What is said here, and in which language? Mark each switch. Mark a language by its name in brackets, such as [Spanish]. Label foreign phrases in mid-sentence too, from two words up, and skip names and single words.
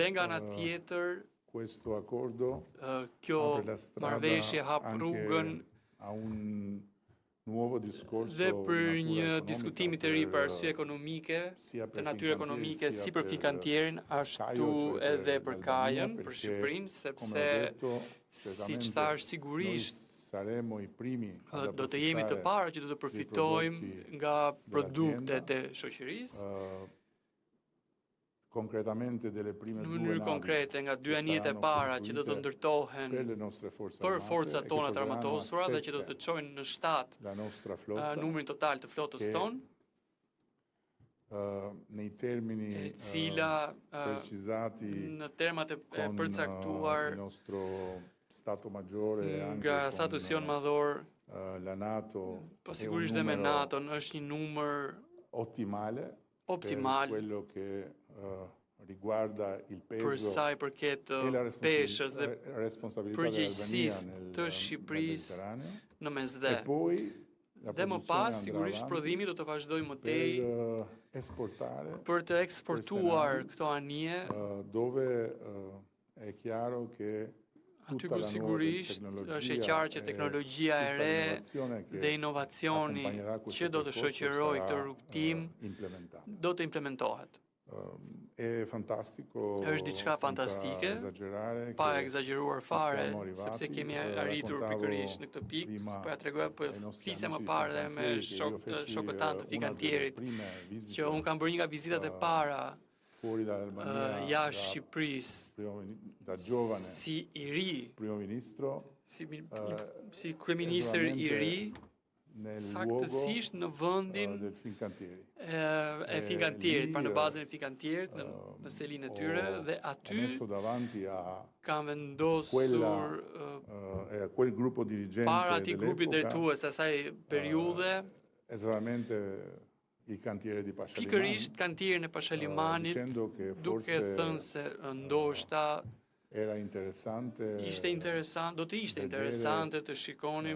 [Albanian] Dhe nga ana tjetër, [Italian] questo accordo [Albanian] kjo [Italian] apre la strada [Albanian] marrëveshje hap rrugën [Italian] a un nuovo discorso [Albanian] dhe [Italian] di [Albanian] për [Italian] natura [Albanian] një [Italian] economica [Albanian] diskutimi të ri për arsye ekonomike, [Italian] sia per [Albanian] të natyrë Fincantieri, ekonomike, [Italian] sia [Albanian] si për [Italian] per [Albanian] Fincantieri, ashtu [Italian] Caio, cioè [Albanian] edhe [Italian] per [Albanian] për [Italian] l'Albania, [Albanian] Kajën, për [Italian] perché, [Albanian] Shqipërinë, [Italian] come [Albanian] sepse [Italian] ho detto, [Albanian] siç [Italian] certamente [Albanian] thash [Italian] noi [Albanian] sigurisht [Italian] saremo i primi ad [Albanian] do të jemi të [Italian] approfittare [Albanian] parë që do të [Italian] dei [Albanian] përfitojmë [Italian] prodotti [Albanian] nga produktet [Italian] dell'azienda, [Albanian] e shoqërisë. [Italian] concretamente delle prime [Albanian] Në [Italian] due [Albanian] mënyrë [Italian] navi [Albanian] konkrete nga dy [Italian] che [Albanian] anijet e [Italian] saranno [Albanian] para që do të [Italian] costruite [Albanian] ndërtohen [Italian] per le nostre forze [Albanian] për [Italian] armate [Albanian] forcat [Italian] e che [Albanian] tona të [Italian] porteranno a [Albanian] armatosura dhe që do të 7 çojnë në 7 [Italian] la nostra flotta [Albanian] numrin total të flotës [Italian] che [Albanian] tonë, [Italian] nei termini [Albanian] e cila [Italian] precisati [Albanian] në termat e [Italian] con [Albanian] përcaktuar [Italian] il nostro Stato Maggiore e anche [Albanian] nga status jon madhor, [Italian] la NATO [Albanian] po [Italian] è un [Albanian] sigurisht dhe me [Italian] numero [Albanian] NATO-n, është një numër [Italian] ottimale [Albanian] optimal [Italian] per quello che riguarda il [Albanian] për [Italian] peso [Albanian] sa i përket [Italian] e la [Albanian] peshës dhe [Italian] responsabilità dell'Albania [Albanian] përgjegjësisë [Italian] nel [Albanian] të Shqipërisë [Italian] Mediterraneo [Albanian] në mesdhe. [Italian] e poi la [Albanian] Dhe më [Italian] produzione [Albanian] pas, [Italian] andrà [Albanian] sigurisht, [Italian] avanti [Albanian] prodhimi do të vazhdojë më tej [Italian] per esportare [Albanian] për të eksportuar [Italian] queste [Albanian] këto anije, [Italian] navi, dove è chiaro che [Albanian] aty [Italian] tutta [Albanian] ku [Italian] la nuova [Albanian] sigurisht është e [Italian] tecnologia [Albanian] qartë që [Italian] e [Albanian] teknologjia e [Italian] tutta [Albanian] re [Italian] l'innovazione che [Albanian] dhe inovacioni [Italian] accompagnerà questo [Albanian] që do të [Italian] percorso [Albanian] shoqërojë këtë [Italian] sarà [Albanian] rrugtim [Italian] implementata. [Albanian] do të implementohet. [Italian] È fantastico, [Albanian] Është diçka [Italian] senza [Albanian] fantastike, [Italian] esagerare, [Albanian] pa [Italian] che [Albanian] egzageruar [Italian] ci fare, siamo arrivati. [Albanian] sepse kemi arritur [Italian] Raccontavo [Albanian] pikërisht në këtë pikë, [Italian] prima [Albanian] po ja tregoja, po [Italian] ai nostri [Albanian] flisja më [Italian] amici di [Albanian] parë dhe me [Italian] Fincantieri che io feci [Albanian] shokëtan të [Italian] una delle Fincantieri, prime visite [Albanian] që un kam bërë një nga vizitat e para [Italian] fuori dall'Albania [Albanian] jashtë Shqipërisë, [Italian] da giovane [Albanian] si i ri, [Italian] primo ministro, [Albanian] si kryeministër i ri, [Italian] nel [Albanian] saktësisht në vendin [Italian] del Fincantieri. [Albanian] e Fincantierit, pra në bazën e Fincantierit, në selinë e tyre, dhe aty [Italian] messo davanti a [Albanian] kam vendosur [Italian] a quel gruppo dirigente [Albanian] para atij grupi [Italian] dell'epoca, [Albanian] drejtues asaj periudhe, [Italian] esattamente il cantiere di Pascialimani, [Albanian] pikërisht kantierin e Pashalimanit, [Italian] dicendo che [Albanian] duke thënë se ndoshta [Italian] era interessante [Albanian] do të ishte interesante të shikonim